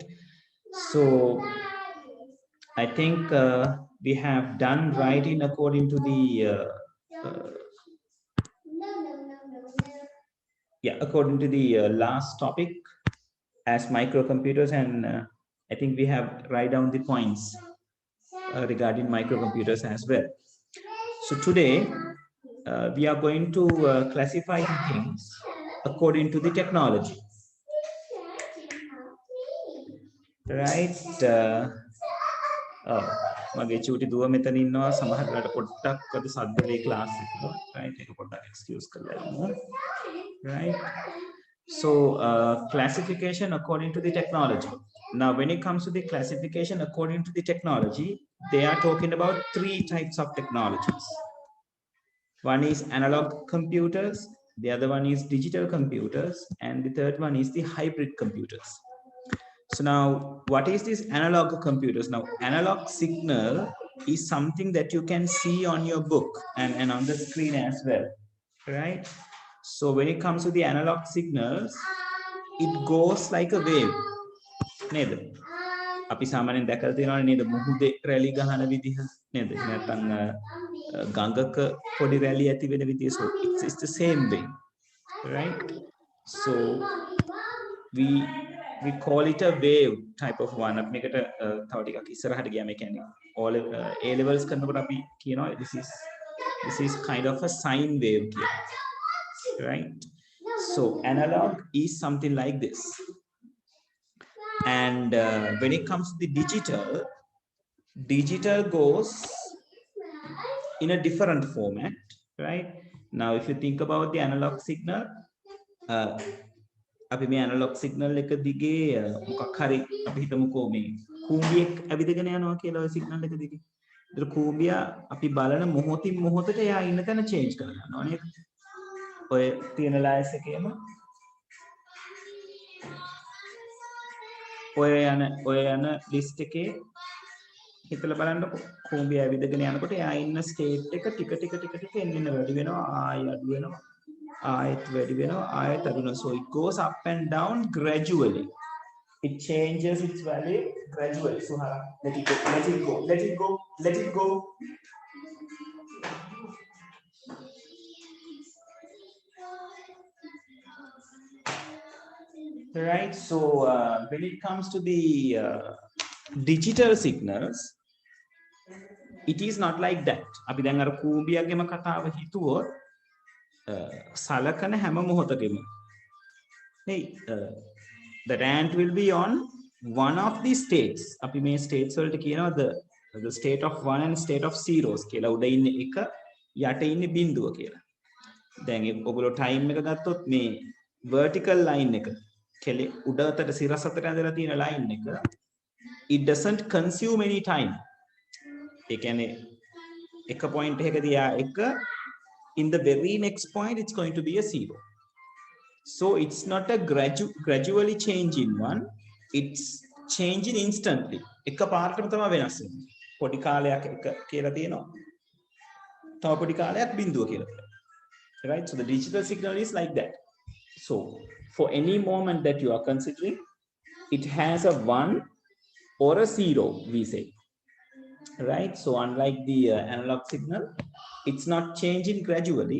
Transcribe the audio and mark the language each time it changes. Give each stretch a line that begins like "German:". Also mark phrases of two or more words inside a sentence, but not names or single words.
English: So I think we have done right in according to the according to the last topic as microcomputers, and I think we have write down the points regarding microcomputers as well. So today we are going to classify things according to the technology, right?
Sinhala: මගේ චූටි දුව මෙතන ඉන්නවා සමහරවිට පොඩ්ඩක් අද සද්ද වේ ක්ලාස් එක. right ඒක පොඩ්ඩක් excuse කරලා යමු.
English: right. So classification according to the technology. Now when it comes to the classification according to the technology, they are talking about 3 types of technologies. One is analog computers, the other one is digital computers, and the third one is the hybrid computers. So now, what is this analog computers? Now, analog signal is something that you can see on your book and on the screen as well, right? So when it comes to the analog signals, it goes like a wave.
Sinhala: නේද? අපි සාමාන්‍යයෙන් දැකලා තියෙනවනේ නේද මුහුදේ රැලි ගහන විදිහ නේද? නැත්නම් ගඟක පොඩි රැලි ඇති වෙන විදිහ.
English: So it's the same way, right? So we call it a wave type of one.
Sinhala: අපි මේකට තව ටිකක් ඉස්සරහට ගියාම ඒ කියන්නේ
English: all A levels
Sinhala: කරනකොට අපි කියනවා
English: this is kind of a sine wave
Sinhala: කියලා.
English: Right? So analog is something like this. And when it comes to the digital goes in a different format, right? Now if you think about the analog signal,
Sinhala: අපි මේ
English: analog signal
Sinhala: එක දිගේ මොකක් හරි අපි හිතමුකෝ මේ කූඹියක් ඇවිදගෙන යනවා කියලා ඔය signal එක දිගේ. ඒතර කූඹියා අපි බලන මොහොතින් මොහොතට එයා ඉන්න තැන change කරගන්නවා නේද? ඔය තියෙන ලයිස් එකේම ඔය යන ලිස්ට් එකේ හිතලා බලන්නකො කූඹිය ඇවිදගෙන යනකොට එයා ඉන්න ස්ටේට් එක ටික එන්න වැඩි වෙනවා ආයෙ අඩු වෙනවා ආයෙත් වැඩි වෙනවා ආයෙත් අඩු වෙනවා.
English: So it goes up and down gradually. It changes its value gradually. So let it go. Right. So when it comes to the digital signals, it is not like that.
Sinhala: අපි දැන් අර කූඹියගේම කතාව හිතුවොත් සලකන හැම මොහොතකෙම
English: that ant will be on one of the states.
Sinhala: අපි මේ states වලට කියනවා
English: the state of 1 and state of zeros
Sinhala: කියලා. උඩ ඉන්නේ 1 යට ඉන්නේ බිඳුව කියලා. දැන් ඔයගොල්ලෝ time එක ගත්තොත් මේ
English: vertical line
Sinhala: එක කෙලේ උඩතට සිරසතට ඇඳලා තියෙන line එක
English: it doesn't consume any time.
Sinhala: ඒ කියන්නේ එක
English: point
Sinhala: එකකදී එක
English: in the very next point it's going to be a 0. So it's not a gradually changing one, it's changing instantly.
Sinhala: එක පාරටම තමයි වෙනස් වෙන්නේ. පොඩි කාලයක් එක කියලා තියෙනවා. තව පොඩි කාලයක් බිඳුව කියලා තියෙනවා.
English: Right? So the digital signal is like that. So for any moment that you are considering, it has a 1 or a 0, we say. Right? So unlike the analog signal, it's not changing gradually.